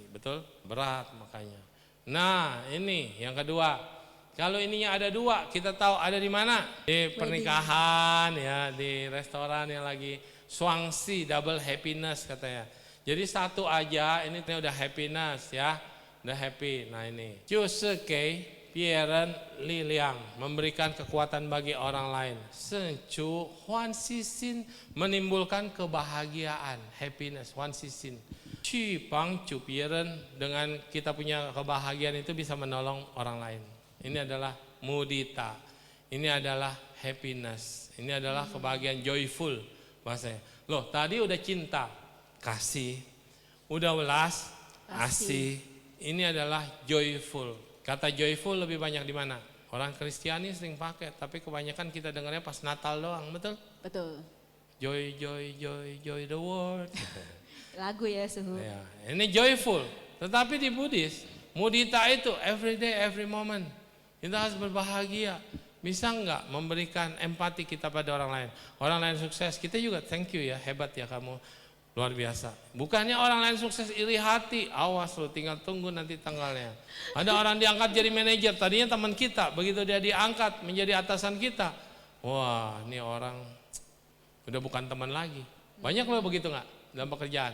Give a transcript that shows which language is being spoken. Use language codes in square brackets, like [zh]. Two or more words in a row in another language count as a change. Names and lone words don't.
[id] Betul? Berat makanya. Nah, ini yang kedua. Kalau ininya ada dua, kita tahu ada di mana? Di pernikahan ya, di restoran yang lagi suangsi, [en] double happiness [id] katanya. Jadi satu aja, ini udah happiness ya, udah happy. Nah ini, [zh] 就是给别人力量, [id] memberikan kekuatan bagi orang lain. [zh] 生出欢喜心, [id] menimbulkan kebahagiaan, happiness, [zh] 欢喜心. 去帮助别人, [id] dengan kita punya kebahagiaan itu bisa menolong orang lain. Ini adalah mudita, ini adalah happiness, ini adalah kebahagiaan, joyful bahasanya. Loh tadi udah cinta, kasih, udah welas, asih, ini adalah joyful. Kata joyful lebih banyak di mana? Orang Kristiani sering pakai, tapi kebanyakan kita dengarnya pas Natal doang, betul? Betul. [en] Joy, joy, joy, joy the world. [id] Lagu ya Suhu. Ya, ini joyful, tetapi di Buddhis, mudita itu [en] every day, every moment. [id] Kita harus berbahagia. Bisa enggak memberikan empati kita pada orang lain? Orang lain sukses, kita juga [en] thank you [id] ya, hebat ya kamu, luar biasa. Bukannya orang lain sukses iri hati, awas lo, tinggal tunggu nanti tanggalnya. Ada orang diangkat jadi manajer, tadinya teman kita, begitu dia diangkat menjadi atasan kita, wah ini orang udah bukan teman lagi. Banyak lo begitu enggak dalam pekerjaan?